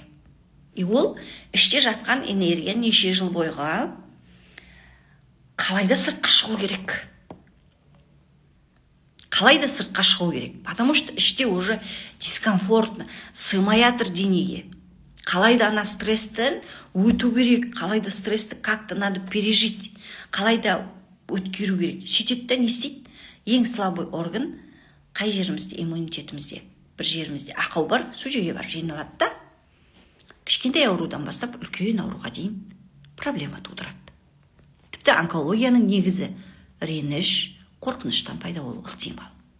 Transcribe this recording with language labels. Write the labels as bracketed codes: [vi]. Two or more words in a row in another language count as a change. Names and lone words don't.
[kk] И ол іште жатқан энергия неше жыл бойға қалайда сыртқа шығу керек. Қалайда сыртқа шығу керек. [ru] Потому что [kk] іште [ru] уже дискомфортно, [kk] сыймай жатыр денеге. Қалайда ана стресстен өту керек, қалайда стрессті [ru] как-то надо пережить, [kk] қалайда өткеру керек. Сөйтеді да не істейді? Ең слабый орган қай жерімізде? Иммунитетімізде. Бір жерімізде ақау бар, сол жерге бар, жиналады да. Кішкентай аурудан бастап үлкен ауруға дейін проблема тудырады. Тіпті онкологияның негізі реніш, қорқыныштан пайда болуы ықтимал.